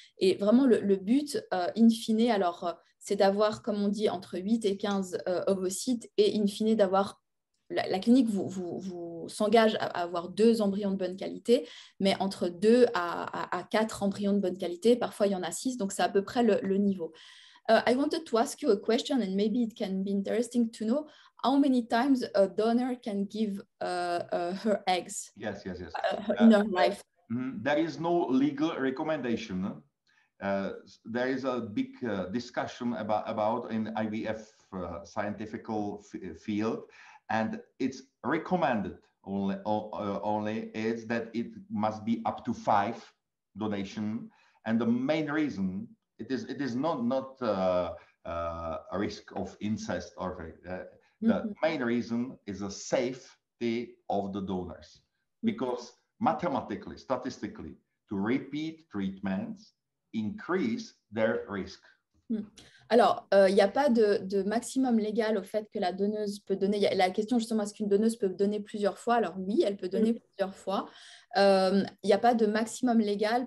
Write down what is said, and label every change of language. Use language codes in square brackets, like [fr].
[fr] Et vraiment, le but, in fine, alors, c'est d'avoir, comme on dit, entre 8 et 15 ovocytes et in fine d'avoir la clinique vous s'engage à avoir 2 embryons de bonne qualité, mais entre 2 à 4 embryons de bonne qualité. Parfois, il y en a 6, donc c'est à peu près le niveau. [en] I wanted to ask you a question, and maybe it can be interesting to know how many times a donor can give her eggs Yes. in her life. There is no legal recommendation. There is a big discussion about in IVF scientific field, and it's recommended only is that it must be up to 5 donation, and the main reason it is not a risk of incest or the main reason is the safety of the donors, because mathematically, statistically, to repeat treatments increase their risk. [fr] Alors, il n'y a pas de maximum légal au fait que la donneuse peut donner. La question justement, est-ce qu'une donneuse peut donner plusieurs fois? Alors oui, elle peut donner plusieurs fois. Il n'y a pas de maximum légal.